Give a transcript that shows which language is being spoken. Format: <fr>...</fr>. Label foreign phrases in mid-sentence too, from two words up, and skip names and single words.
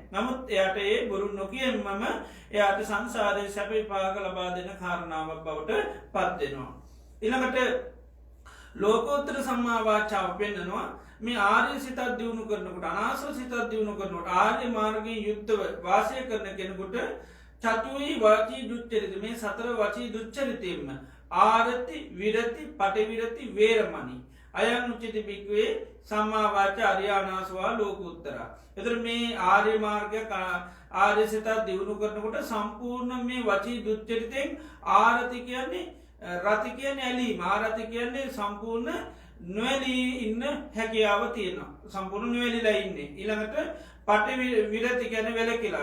<si>නමුත් එයාට ඒ බොරු නොකියෙන්නම එයාට සංසාරයේ සැප විපාක ලබා දෙන කාරණාවක් බවට පත් වෙනවා. ඊළඟට ලෝකෝත්තර සම්මා වාචාව පෙන්නනවා මේ ආර්ය සිතක් දියුණු කරනකොට, අනාසව සිතක් දියුණු කරනකොට, ආර්ය මාර්ගයෙන් යුක්තව වාසය කරන කෙනෙකුට චතුයි වාචී දුච්චරිත, මේ සතර වචී දුච්චරිතයෙන්ම</si> <pi>ආරති විරති පටිවිරති වේරමණී අයං උච්චති භික්ඛවේ සම්මා වාචා අරිය අනාසවා ලෝකෝත්තර.</pi> <si>එතකොට මේ ආර්ය මාර්ගය ආර්ය සිතක් දියුණු කරනකොට සම්පූර්ණ මේ වචී දුච්චරිතෙන් ආරති කියන්නේ රති කියන්නේ ඇලීම, ආරති කියන්නේ සම්පූර්ණ නොඇලී ඉන්න හැකියාව තියෙනවා. සම්පූර්ණ නොඇලිලා ඉන්නේ. ඊළඟට පටිවිරති කියන්නේ වැළකීලා.</si>